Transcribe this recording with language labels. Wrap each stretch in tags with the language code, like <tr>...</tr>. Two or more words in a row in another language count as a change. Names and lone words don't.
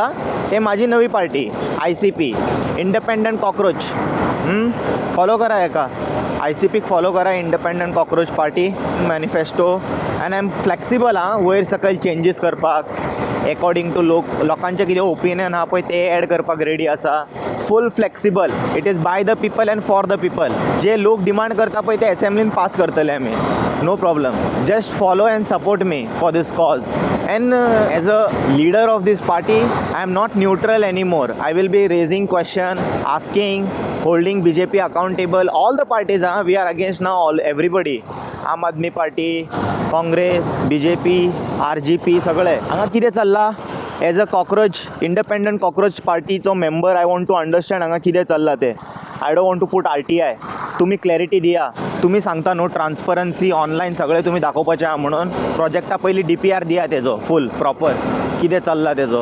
<kok>हे म्हाजी नवी पार्टी ICP इंडिपेंडंट कॉक्रोच. फॉलो करा हेका. ICPक फॉलो करा. इंडिपेंडंट कॉक्रोच पार्टी मॅनिफेस्टो.</kok> <en>and I am flexible</en> <kok>वयर सकयल चेंजीस करपाक</kok> <en>according to</en> <kok>लोकांचे कितें ओपिनियन आहा पळय ते एड करपाक रेडी आसा.</kok> <en>Full flexible. It is by the people and for the people.</en> <kok>जे लोक डिमांड करता पळय ते असेंब्लीन पास करतले आमी.</kok> <en>No problem. Just follow and support me for this cause. And as a leader of this party I am not neutral anymore. I will be raising question, asking, holding BJP accountable. All the parties, we are against now everybody. Aam Aadmi Party, Congress,</en> <kok>BJP, RGP, सगळे. हांगा कितें चल्ला?</kok> <en>As a cockroach Independent Cockroach Partycho member I want to understand</en> <kok>हांगा कितें चल्ला तें.</kok> <en>I don't want to put RTI.</en> <kok>तुम्ही क्लॅरिटी दिया. तुम्ही सांगता न्हू</kok> <en>transparency online</en> <kok>सगळें तुम्ही दाखोवपाचें आहा म्हणून. प्रोजेक्टा पयलीं DPR दिया तेजो</kok> <en>full proper</en> <kok>कितें चल्ला तेजो.</kok>